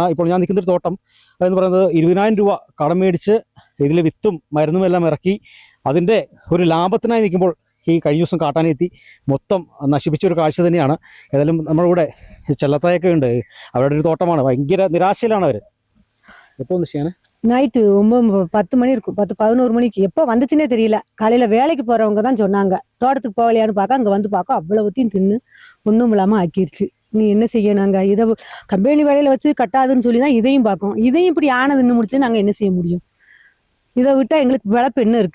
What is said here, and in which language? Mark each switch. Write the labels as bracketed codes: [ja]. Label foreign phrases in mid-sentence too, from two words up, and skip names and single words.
[ml] ഇപ്പോൾ ഞാൻ നിൽക്കുന്ന ഒരു തോട്ടം എന്ന് പറയുന്നത് 20,000 രൂപ കടം മേടിച്ച് ഇതിലെ വിത്തും മരുന്നും എല്ലാം ഇറക്കി അതിൻ്റെ ഒരു ലാഭത്തിനായി നിൽക്കുമ്പോൾ ഈ കഴിഞ്ഞ ദിവസം കാട്ടാനെത്തി മൊത്തം നശിപ്പിച്ച ഒരു കാഴ്ച തന്നെയാണ്. ഏതായാലും നമ്മുടെ കൂടെ ചെല്ലത്തായൊക്കെ ഉണ്ട്. അവരുടെ ഒരു തോട്ടമാണ്. ഭയങ്കര നിരാശയിലാണ് അവർ. എപ്പോൾ ഒന്ന് ചെയ്യാൻ [ta] நைட்டு 10 மணி இருக்கும், 10-11 மணிக்கு எப்போ வந்துச்சுன்னே தெரியல. காலையில வேலைக்கு போறவங்க தான் சொன்னாங்க, தோட்டத்துக்கு போகலையான்னு பார்க்க அங்கே வந்து பார்க்க அவ்வளவுத்தையும் தின்னு ஒன்றும் இல்லாமல் ஆக்கிருச்சு. நீ என்ன செய்ய, நாங்கள் இதை கம்பெனி வேலையில் வச்சு கட்டாதுன்னு சொல்லி தான் இதையும் பார்க்கோம். இதையும் இப்படி ஆனதுன்னு முடிச்சு நாங்கள் என்ன செய்ய முடியும்? இதை விட்டால் எங்களுக்கு விளப்பு என்ன இருக்கு?